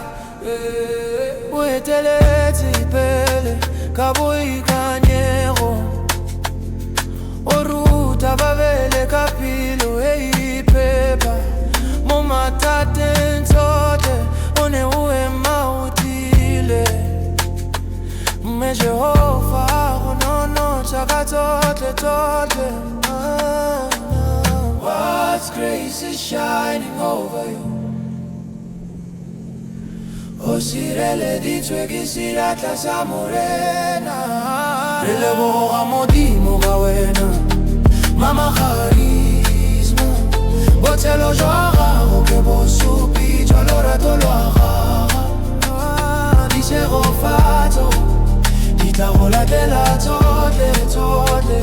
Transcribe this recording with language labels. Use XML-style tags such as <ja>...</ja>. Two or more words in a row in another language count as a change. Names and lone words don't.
<tn>O eteletse pele ka boikanyego, o ruta babele ka pelo e e phepa. Mo mathateng tsotlhe o ne o ema o tiile, mme Jehova go nonotsha ka tsotlhe tsotlhe.</tn> <en>God's grace is shining over you.</en> <tn>O sireleditswe ke seatla sa Morena. Re leboga Modimo ka wena Mama Karisma. Botshelo jwa gago ke bosupi jwa lorato lwa gago, ditshegofatso di tla go latela tsotlhe tsotlhe.</tn>